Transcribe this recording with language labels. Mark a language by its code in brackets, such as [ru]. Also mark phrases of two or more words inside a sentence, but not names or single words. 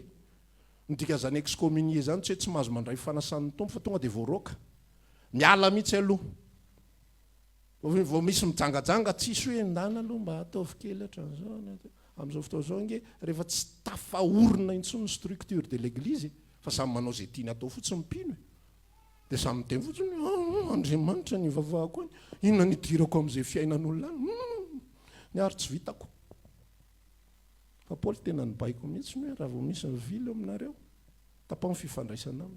[mg] Ndika zany excommunié zany tsy hoe tsy mahazo mandray fanasan'ny tompo fa tonga dia voaroaka, miala mihitsy aloha. Vao misy mijangajanga tsisy hoe endana aloha mba ataovy kely hatran'izao. Amin'izao fotoana izao nge rehefa tsy tafahorina intsony ny [fr] structure de l'église, [mg] fa samy manao zay tiany atao fotsiny mpino, dia samy miteny fotsiny Andriamanitra ny vavahako any, inona nidirako amin'izay fiainan'olona any, ny ary tsy vitako. Fa Paoly tena nibaiko mihitsy hoe raha vao misy mivily aminareo, tapao ny fifandraisana aminy.